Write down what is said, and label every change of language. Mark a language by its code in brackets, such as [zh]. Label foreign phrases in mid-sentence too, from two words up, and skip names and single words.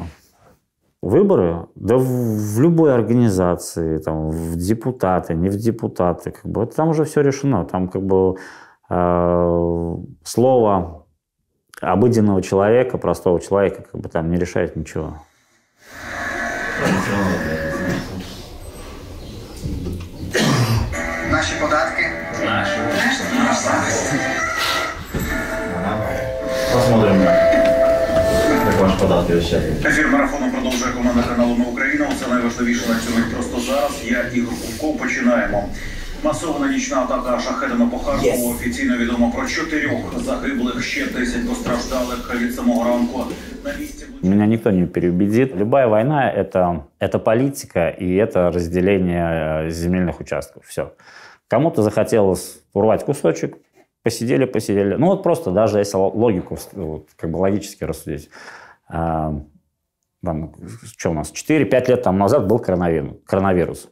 [ru] Выборы? Да в любой организации, там, в депутаты, не в депутаты. Как бы, там уже все решено. Там как бы слово обыденного человека, простого человека, как бы там не решает ничего. [uk] Наші податки. Наші. Посмотрим, як ваші податки вищать. Ефір марафону продовжує команда каналу «Ми Україна». Це найважливіше на цьому просто зараз. Я Ігор Кубков. Починаємо. Масована нічна атака шахедами по Харкову. Офіційно відомо про 4 загиблих, ще 10 постраждалих від самого ранку. На місці... [ru] Меня никто не переубедит. Любая война – это политика и это разделение земельных участков. Все. Кому-то захотелось урвать кусочек, посидели. Ну вот просто даже если логику, вот, как бы логически рассудить. Там, что у нас, 4-5 лет там назад был коронавирус.